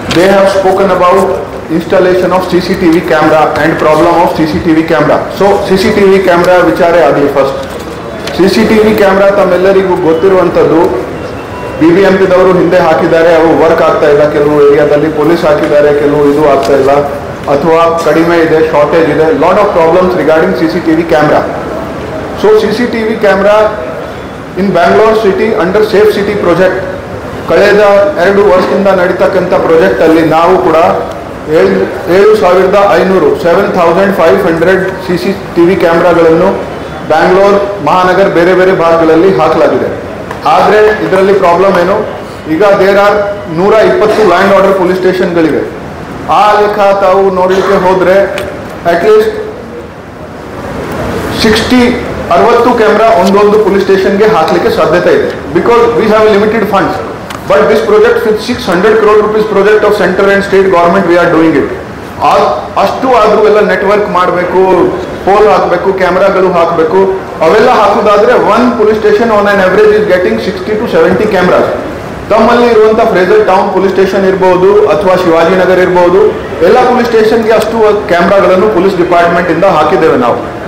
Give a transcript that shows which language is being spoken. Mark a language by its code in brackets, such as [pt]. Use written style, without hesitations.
[en] they have spoken about installation of CCTV camera and problem of CCTV camera. [kn] So CCTV camera ವಿಚಾರ ಆಗಲಿ first. CCTV camera ತಮ್ಮೆಲ್ಲರಿಗೂ ಗೊತ್ತಿರುವಂಥದ್ದು BBMP ದವರು ಹಿಂದೆ ಹಾಕಿದ್ದಾರೆ, ಅವು work ಆಗ್ತಾ ಇಲ್ಲ, ಕೆಲವು ಏರಿಯಾದಲ್ಲಿ ಪೊಲೀಸ್ ಹಾಕಿದ್ದಾರೆ, ಕೆಲವು ಇದು ಆಗ್ತಾ ಇಲ್ಲ ಅಥವಾ ಕಡಿಮೆ ಇದೆ, ಶಾರ್ಟೇಜ್ ಇದೆ, [en] Lot of problems regarding CCTV camera. [kn] So [en] CCTV camera in Bangalore city under safe city project [kn] ಕಳೆದ 2 ವರ್ಷದಿಂದ ನಡೀತಕ್ಕಂಥ ಪ್ರಾಜೆಕ್ಟ್ ಅಲ್ಲಿ ನಾವು ಕೂಡ 7,500 CCTV ಕ್ಯಾಮ್ರಾಗಳನ್ನು ಬ್ಯಾಂಗ್ಳೂರ್ ಮಹಾನಗರ ಬೇರೆ ಬೇರೆ ಭಾಗಗಳಲ್ಲಿ ಹಾಕಲಾಗಿದೆ. ಆದರೆ ಇದರಲ್ಲಿ ಪ್ರಾಬ್ಲಮ್ ಏನು, ಈಗ [en] there are [kn] 120 land order police ಸ್ಟೇಷನ್ಗಳಿವೆ. ಆ ಲೆಕ್ಕ ತಾವು ನೋಡಲಿಕ್ಕೆ ಹೋದರೆ ಅಟ್ಲೀಸ್ಟ್ 60 ಕ್ಯಾಮ್ರಾ ಒಂದೊಂದು ಪೊಲೀಸ್ ಸ್ಟೇಷನ್ಗೆ ಹಾಕಲಿಕ್ಕೆ ಸಾಧ್ಯತೆ ಇದೆ. [en] Because we have limited funds. But this project with 600 crore rupees project of central and state government, we are doing it. [kn] ಅಷ್ಟು ಆದರೂ ಎಲ್ಲ ನೆಟ್ವರ್ಕ್ ಮಾಡಬೇಕು, ಪೋಲ್ ಹಾಕಬೇಕು, ಕ್ಯಾಮ್ರಾಗಳು ಹಾಕಬೇಕು. ಅವೆಲ್ಲ ಹಾಕೋದಾದ್ರೆ [en] One police station on on average is getting 60 to 70 cameras. [kn] ತಮ್ಮಲ್ಲಿ ಇರುವಂಥ Frazer town police station ಇರ್ಬೋದು ಅಥವಾ ಶಿವಾಜಿನಗರ್ ಇರ್ಬೋದು, ಎಲ್ಲ ಪೊಲೀಸ್ ಸ್ಟೇಷನ್ಗೆ ಅಷ್ಟು ಕ್ಯಾಮ್ರಾಗಳನ್ನು ಪೊಲೀಸ್ ಡಿಪಾರ್ಟ್ಮೆಂಟ್ ಇಂದ ಹಾಕಿದ್ದೇವೆ ನಾವು.